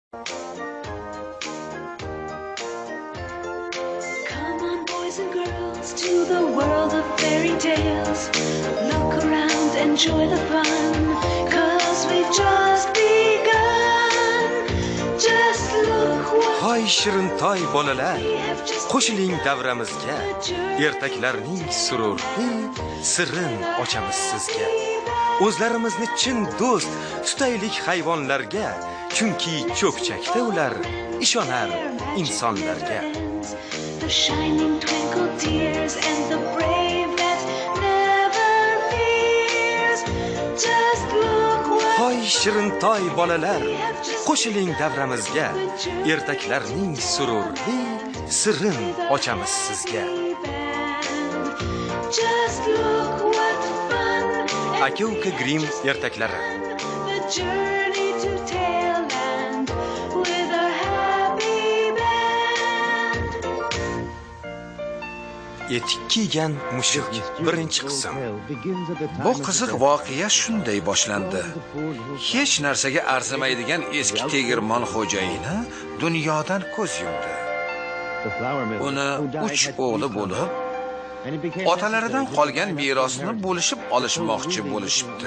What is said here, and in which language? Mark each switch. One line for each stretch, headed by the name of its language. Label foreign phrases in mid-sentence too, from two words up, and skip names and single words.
English: Come on, boys and girls, to the world of fairy tales. Look around, enjoy the fun, 'cause we've just begun. Just look what
Uzbek: Hoy shirintoy bolalar,
English: we have just
Uzbek: qo'shiling davramizga. Ertaklarning sururli sirrin ochamiz sizga. O'zlarimizni chin do'st tutaylik hayvonlarga, chunki cho'kchakda ular ishonar insonlarga.
English: the shining twinkle tears and the brave that never fears. Just look what
Uzbek: Hoy shirintoy bolalar, qo'shiling davramizga. Ertaklarning sururli sirrin ochamiz sizga.
English: Just look what fun
Uzbek: Aka-uka Grimm ertaklari.
English: the journey to Tailland with our happy band.
Uzbek: Etik kiygan mushuk birinchi qism. Bu qiziq voqea shunday boshlandi. Hech narsaga arzimaydigan eski tegirmon xo'jayini dunyodan ko'z yumdi. Uni 3 o'g'li bo'lib, otalaridan qolgan merosni bo'lishib olishmoqchi bo'lishibdi.